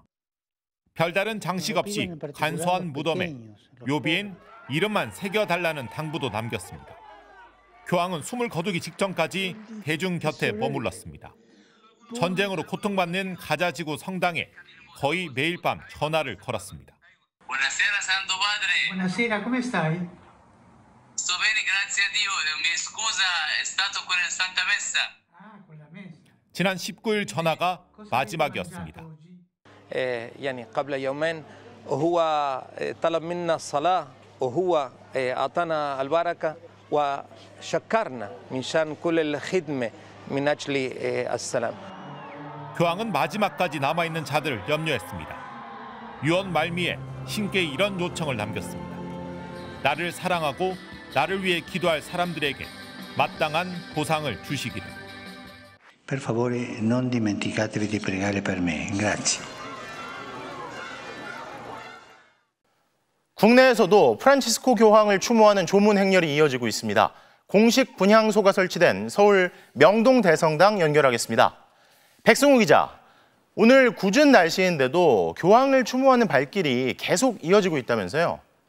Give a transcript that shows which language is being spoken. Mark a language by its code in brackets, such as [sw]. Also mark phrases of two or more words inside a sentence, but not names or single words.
[ko] 별다른 장식 없이 간소한 무덤에 묘비엔 이름만 새겨달라는 당부도 남겼습니다. 교황은 숨을 거두기 직전까지 대중 곁에 머물렀습니다. 전쟁으로 고통받는 가자지구 성당에 거의 매일 밤 전화를 걸었습니다. [it] Buonasera Santo Padre. Buonasera, come stai? Sto bene, grazie a Dio. Mi scusa, è stato con il Santa Messa. [ko] 지난 19일 전화가 마지막이었습니다. [ar] يعني قبل يومين وهو طلب منا الصلاة وهو أعطانا البركة وشكرنا من شان كل الخدمة من أجل السلام. [ko] 교황은 마지막까지 남아있는 자들을 염려했습니다. 유언 말미에 신께 이런 요청을 남겼습니다. 나를 사랑하고 나를 위해 기도할 사람들에게 마땅한 보상을 주시기를. [it] Per favore, non dimenticatevi di pregare per me. Grazie. [ko] 국내에서도 프란치스코 교황을 추모하는 조문 행렬이 이어지고 있습니다. 공식 분향소가 설치된 서울 명동 대성당 연결하겠습니다. 백승우 기자, 오늘 궂은 날씨인데도 교황을 추모하는 발길이 계속 이어지고 있다면서요?